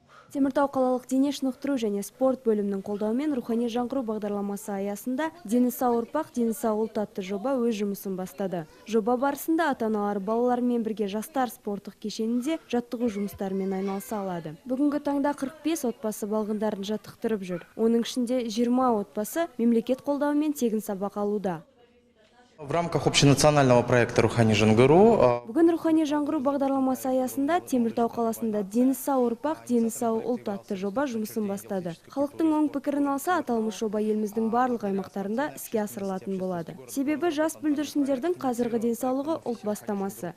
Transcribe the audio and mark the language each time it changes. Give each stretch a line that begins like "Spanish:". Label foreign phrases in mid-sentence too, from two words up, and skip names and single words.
Kazakh: Теміртау қалалық дене шынықтыру және спорт бөлімінің қолдауымен рухани жаңғыру бағдарламасы аясында «Дені сау ұрпақ, дені сау ұлт» атты жоба өз жұмысын бастады. Жоба барысында ата-аналар балалармен бірге жастар спорттық кешенінде жаттығу жұмыстарымен айналыса алады. Бүгінгі таңда 45 отбасы балғындарын жаттықтырып жүр. Оның ішінде 20 отбасы мемлекет қолдауымен тегін сабақ алуда.
Russian: В рамках общенационального проекта «Рухани жаңғыру»
Kazakh: Бүгін рухани жаңғыру бағдарламасы аясында Теміртау қаласында «Дені сау ұрпақ, дені сау ұлт» атты жоба жұмысын бастады. Халықтың оң пікірін алса, аталмыш жоба еліміздің барлық аймақтарында іске асырылатын болады. Себебі жас бүлдіршіндердің қазіргі денсаулығы ұлт бастамасы.